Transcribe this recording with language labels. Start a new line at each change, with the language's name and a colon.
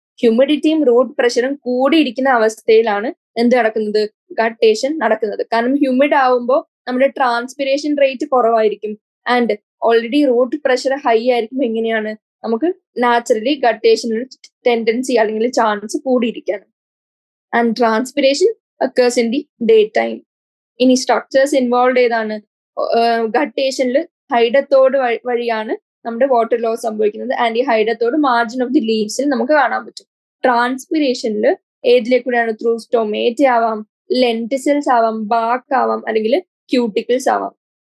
Malayalam: ഹ്യൂമിഡിറ്റിയും root പ്രഷറും കൂടിയിരിക്കുന്ന അവസ്ഥയിലാണ് എന്ത് നടക്കുന്നത്? ഗട്ടേഷൻ നടക്കുന്നത്. കാരണം ഹ്യൂമിഡ് ആവുമ്പോൾ നമ്മുടെ ട്രാൻസ്പിരേഷൻ റേറ്റ് കുറവായിരിക്കും and already root pressure high ആയിരിക്കും. എങ്ങനെയാണ് നമുക്ക് നാച്ചുറലി ഗട്ടേഷനൊരു ടെൻഡൻസി അല്ലെങ്കിൽ chance കൂടിയിരിക്കാണ്.
English: And transpiration occurs in the daytime.
Malayalam: ഇനി സ്ട്രക്ചേഴ്സ് ഇൻവോൾവ് ഏതാണ്? ഗട്ടേഷനിൽ ഹൈഡത്തോട് വഴിയാണ് നമ്മുടെ വാട്ടർ ലോസ് സംഭവിക്കുന്നത്. ആൻഡ് ഈ ഹൈഡത്തോട് മാർജിൻ ഓഫ് ദി ലീവ്സിൽ നമുക്ക് കാണാൻ പറ്റും. ട്രാൻസ്പിരേഷനിൽ ഏതിലേക്കൂടെയാണ്? ത്രൂ സ്റ്റൊമേറ്റ ആവാം, ലെന്റിസിൽസ് ആവാം, ബാക്ക് ആവാം, അല്ലെങ്കിൽ ക്യൂട്ടിക്കിൾസ് ആവാം.